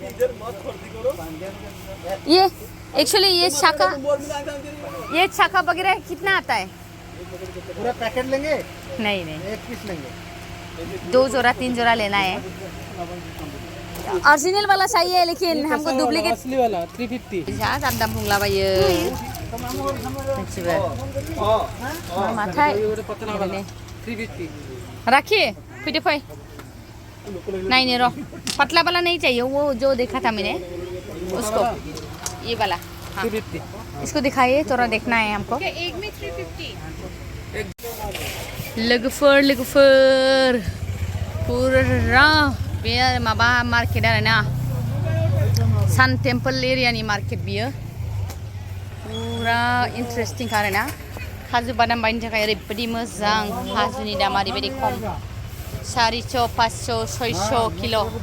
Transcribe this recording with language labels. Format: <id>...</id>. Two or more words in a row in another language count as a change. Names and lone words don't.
<hi>ये एक्चुअली ये चाका वगैरह कितना आता है? पूरा पैकेट लेंगे? नहीं एक पीस लेंगे। 2 जोड़ा 3 जोड़ा लेना है। ओरिजिनल वाला चाहिए लेकिन हमको डुप्लीकेट असली वाला 350।</hi> <brx>दाम बुंलाबायो माथाय</brx> <hi>350। रखिए फिर फै नहीं रो पतला वाला नहीं चाहिए वो जो देखा था मैंने उसको ये वाला हाँ। 350। इसको दिखाइए थोड़ा देखना है हमको। एक में 350</hi> <brx>लोगोफोर पूरा बे माबा मार्केट आरो ना सान टेम्पल एरियानि मार्केट बियो पूरा इन्टारेस्टिं आरो ना काजु बादाम बायनो थाखाय ओरैबायदि मोजां काजुनि दामा ओरैबायदि खम 400 500 600 किल'</brx>